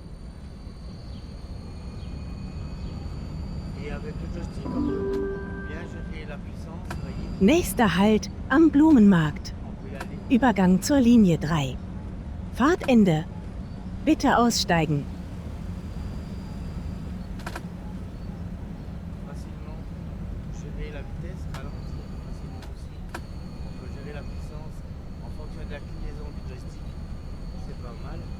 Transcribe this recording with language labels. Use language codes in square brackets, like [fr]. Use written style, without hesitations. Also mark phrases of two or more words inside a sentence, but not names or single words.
[fr] Et avec le joystick, on peut bien gérer la puissance, vous voyez. [de] Nächster Halt am Blumenmarkt. [fr] On peut y aller. [de] Übergang zur Linie 3. Fahrtende. Bitte aussteigen. [fr] Facilement gérer la vitesse, ralentir facilement aussi. On peut gérer la puissance en fonction de la clinaison du joystick. C'est pas mal.